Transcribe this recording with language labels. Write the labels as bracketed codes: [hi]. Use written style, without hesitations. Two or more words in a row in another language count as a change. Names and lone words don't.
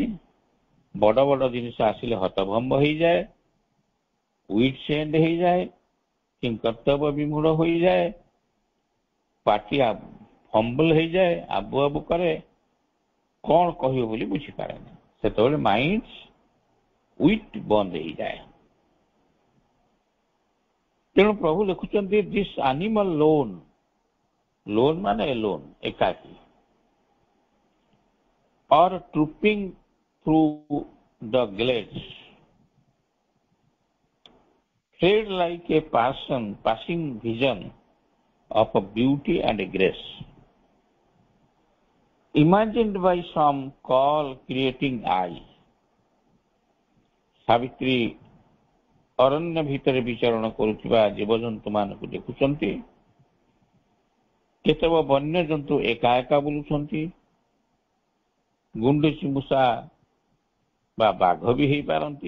[or] ବଡ଼ ବଡ଼ ଜିନିଷ ଆସିଲେ ହତଭମ୍ବ ହେଇଯାଏ, [en] wit's end [or] ହେଇଯାଏ, କିଂକର୍ତ୍ତବ୍ୟ ବିମୂଢ଼ ହୋଇଯାଏ, ପାଟି ଫମ୍ବଲ ହେଇଯାଏ, ଆବୁ ଆବୁ କରେ, କ'ଣ କହିବ ବୋଲି ବୁଝିପାରେନି। ସେତେବେଳେ [en] mind wit [or] ବନ୍ଦ ହେଇଯାଏ। ତେଣୁ ପ୍ରଭୁ ଲେଖୁଛନ୍ତି [en] this animal lone, [or] ଲୋନ୍ ମାନେ ଏଲୋନ୍, ଏକାକୀ, [en] or trooping through the glades, tread like a passing vision of a beauty and a grace, imagined by some call creating eye. [or] ସାବିତ୍ରୀ ଅରଣ୍ୟ ଭିତରେ ବିଚରଣ କରୁଥିବା ଜୀବଜନ୍ତୁ ମାନଙ୍କୁ ଦେଖୁଛନ୍ତି। କେତେକ ବନ୍ୟଜନ୍ତୁ ଏକା ଏକା ବୁଲୁଛନ୍ତି। ଗୁଣ୍ଡୁଚି ମୂଷା ବା ବାଘ ବି ହେଇପାରନ୍ତି।